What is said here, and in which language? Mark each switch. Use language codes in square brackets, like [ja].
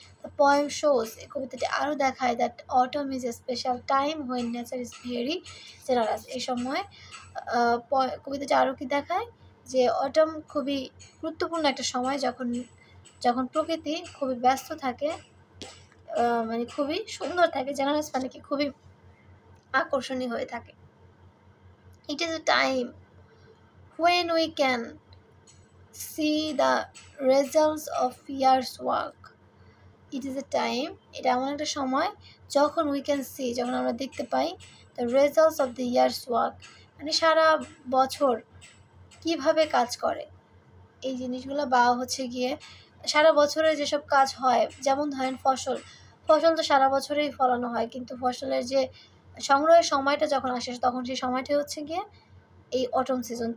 [en] the poem shows, [bn] এই কবিতাটি আরও দেখায় [en] That autumn is a special time when nature is very generous. [bn] এই সময় কবিতাটি আরও কি দেখায়? যে অটম খুবই গুরুত্বপূর্ণ একটা সময়, যখন প্রকৃতি খুবই ব্যস্ত থাকে, মানে খুবই সুন্দর থাকে। জেনারাস মানে কি? খুবই আকর্ষণীয় হয়ে থাকে। [en] It is a time when we can see the results of year's work. It is a time, [bn] এটা এমন একটা সময় যখন [en] we can see, [bn] যখন আমরা দেখতে পাই [en] the results of the year's work, [bn] মানে সারা বছর কিভাবে কাজ করে এই জিনিসগুলো, বা হচ্ছে গিয়ে সারা বছরে যেসব কাজ হয়, যেমন ধরেন ফসল তো সারা বছরেই ফলানো হয়, কিন্তু ফসলের যে সংগ্রহের সময়টা যখন আসে তখন সেই সময়টাই হচ্ছে গিয়ে এই অটম সিজন।